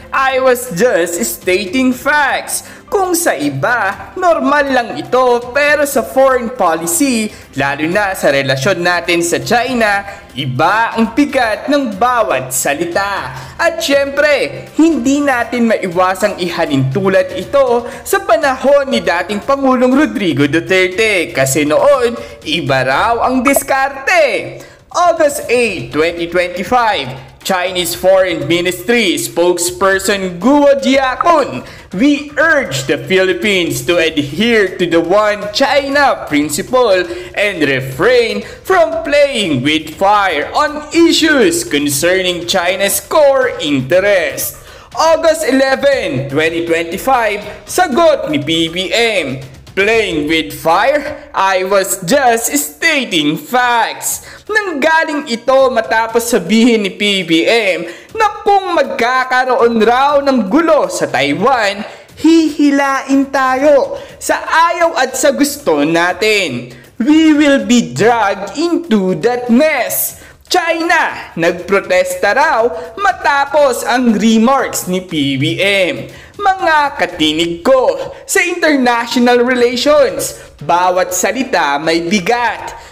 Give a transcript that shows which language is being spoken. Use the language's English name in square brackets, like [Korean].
[English] I was just stating facts. [Filipino] Kung sa iba, normal lang ito, pero sa foreign policy, lalo na sa relasyon natin sa China, iba ang bigat ng bawat salita. At syempre, hindi natin maiwasang ihalintulad ito sa panahon ni dating Pangulong Rodrigo Duterte kasi noon, iba raw ang diskarte. [English] August 8, 2025, Chinese Foreign Ministry spokesperson Guo Jiakun, we urge the Philippines to adhere to the One China principle and refrain from playing with fire on issues concerning China's core interest. [Filipino] August 11, 2025, sagot ni PBM, [English] playing with fire? I was just stating facts. [Filipino] Nanggaling ito matapos sabihin ni PBM na kung magkakaroon raw ng gulo sa Taiwan, hihilain tayo sa ayaw at sa gusto natin. [English] We will be dragged into that mess. [Filipino] China, nagprotesta raw matapos ang remarks ni PBM. Mga katinig ko, sa international relations, bawat salita may bigat.